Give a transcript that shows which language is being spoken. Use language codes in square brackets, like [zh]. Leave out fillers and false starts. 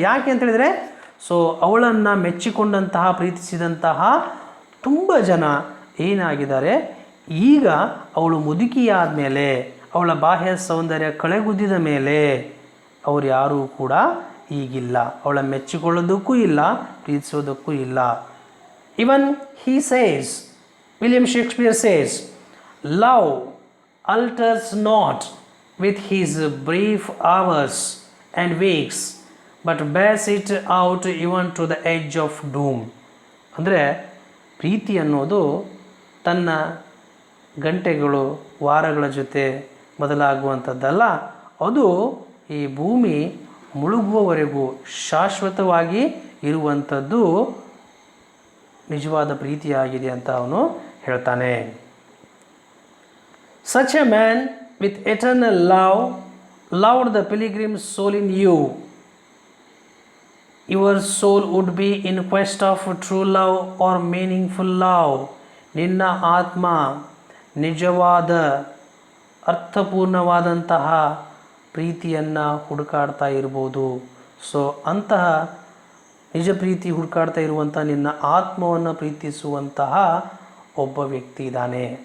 [kn] ಯಾಕೆ ಅಂತ ಹೇಳಿದರೆ, ಸೊ ಅವಳನ್ನು ಮೆಚ್ಚಿಕೊಂಡಂತಹ ಪ್ರೀತಿಸಿದಂತಹ ತುಂಬ ಜನ ಏನಾಗಿದ್ದಾರೆ, ಈಗ ಅವಳು ಮುದುಕಿಯಾದ ಮೇಲೆ, ಅವಳ ಬಾಹ್ಯ ಸೌಂದರ್ಯ ಕಳೆಗುದ್ದಿದ ಮೇಲೆ ಅವರು ಯಾರೂ ಕೂಡ ಈಗಿಲ್ಲ. ಅವಳ ಮೆಚ್ಚಿಕೊಳ್ಳೋದಕ್ಕೂ ಇಲ್ಲ, ಪ್ರೀತಿಸೋದಕ್ಕೂ ಇಲ್ಲ. [en] Even he says, William Shakespeare says, love alters not with his brief hours and weeks, but bears it out even to the edge of doom. [kn] ಅಂದರೆ ಪ್ರೀತಿ ಅನ್ನೋದು ತನ್ನ ಗಂಟೆಗಳು ವಾರಗಳ ಜೊತೆ ಬದಲಾಗುವಂಥದ್ದಲ್ಲ. ಅದು ಈ ಭೂಮಿ ಮುಳುಗುವವರೆಗೂ ಶಾಶ್ವತವಾಗಿ ಇರುವಂಥದ್ದು ನಿಜವಾದ ಪ್ರೀತಿಯಾಗಿದೆ ಅಂತ ಅವನು ಹೇಳ್ತಾನೆ. [en] Such a man with eternal love loved the pilgrim's soul in you. Your soul would be in quest of true love or meaningful love. [kn] ನಿನ್ನ ಆತ್ಮ ನಿಜವಾದ ಅರ್ಥಪೂರ್ಣವಾದಂತಹ ಪ್ರೀತಿಯನ್ನು ಹುಡುಕಾಡ್ತಾ ಇರ್ಬೋದು. ಸೊ ಅಂತಹ ನಿಜ ಪ್ರೀತಿ ಹುಡುಕಾಡ್ತಾ ಇರುವಂಥ ನಿನ್ನ ಆತ್ಮವನ್ನು ಪ್ರೀತಿಸುವಂತಹ ಒಬ್ಬ ವ್ಯಕ್ತಿ ಇದ್ದಾನೆ.